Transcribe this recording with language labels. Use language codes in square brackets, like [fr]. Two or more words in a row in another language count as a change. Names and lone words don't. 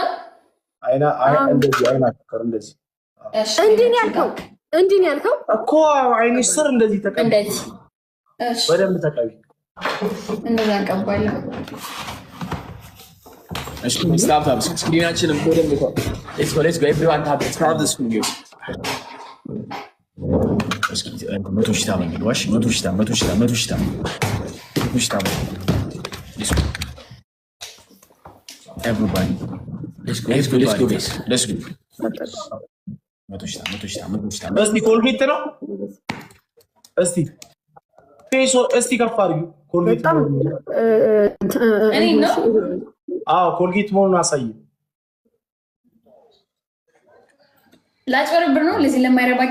[am] እንደዚህ አይናችሁ እንደዚህ እንዲህ ያልከው እኮ አይንሽ ስር እንደዚህ ተቀቢ። እንደዚህ በደንብ ተቀቢ። እንደዛ እንቀባለን። እሺ ስታፕ ስክሪናችንን በደንብ እኮ [en] let's go everyone tap the start the screen guys። [am] መቶ ሺህ ታመኝ ዋሽ መቶ ሺህ [en] everybody let's go guys let's go [am] መቶ ሺህ እስቲ ኮልጌት ነው እስቲ ከፍ አድርጊው። ኮልጌት እኔ ነው ኮልጌት መሆኑን አሳይ። ላጭበረብር ነው ለዚህ ለማይረባቂ